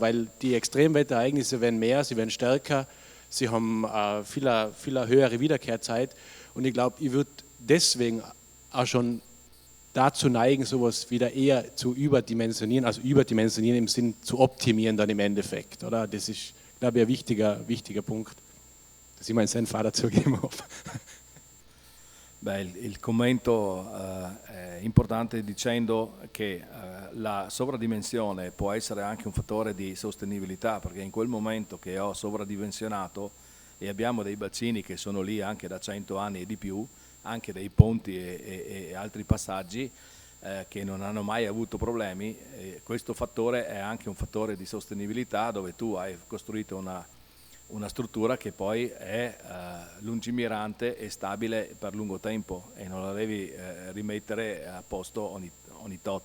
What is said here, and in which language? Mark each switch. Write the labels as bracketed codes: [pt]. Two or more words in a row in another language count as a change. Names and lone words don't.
[de] Weil die Extremwetterereignisse werden mehr, sie werden stärker, sie haben viel höhere Wiederkehrzeit. Und ich glaube, ich würde deswegen auch schon dazu neigen, sowas wieder eher zu überdimensionieren, also überdimensionieren im Sinn zu optimieren dann im Endeffekt, oder? Das ist, glaube ich, ein wichtiger Punkt, dass ich meinen Senf dazu geben habe. [it] Beh, il commento è importante dicendo che la sovradimensione può essere anche un fattore di sostenibilità, perché in quel momento che ho sovradimensionato e abbiamo dei bacini che sono lì anche da 100 anni e di più, anche dei ponti e altri passaggi che non hanno mai avuto problemi, questo fattore è anche un fattore di sostenibilità, dove tu hai costruito una struttura che poi è lungimirante e stabile per lungo tempo e non la devi rimettere a posto ogni tot.